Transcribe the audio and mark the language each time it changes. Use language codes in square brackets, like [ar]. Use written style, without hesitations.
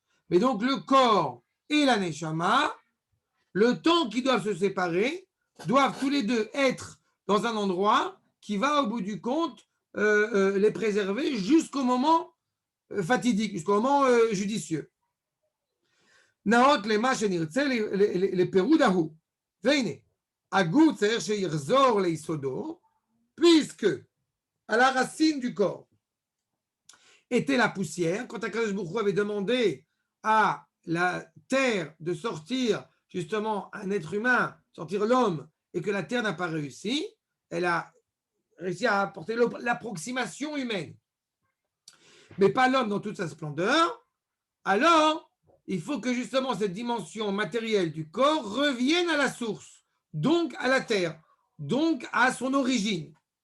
[fr] Mais donc, le corps et la Neshama, le temps qu'ils doivent se séparer, doivent tous les deux être dans un endroit qui va, au bout du compte, les préserver jusqu'au moment fatidique, jusqu'au moment judicieux. [he] נאות למה שנרצה לפירוד ההוא. והנה, הגוף צריך שיחזור ליסודו, [fr] puisque à la racine du corps était la poussière. Quand Akadosh Baruch Hu avait demandé à la terre de sortir justement un être humain, sortir l'homme, et que la Terre n'a pas réussi, elle a réussi à apporter l'approximation humaine, mais pas l'homme dans toute sa splendeur, alors il faut que justement cette dimension matérielle du corps revienne à la source, donc à la Terre, donc à son origine.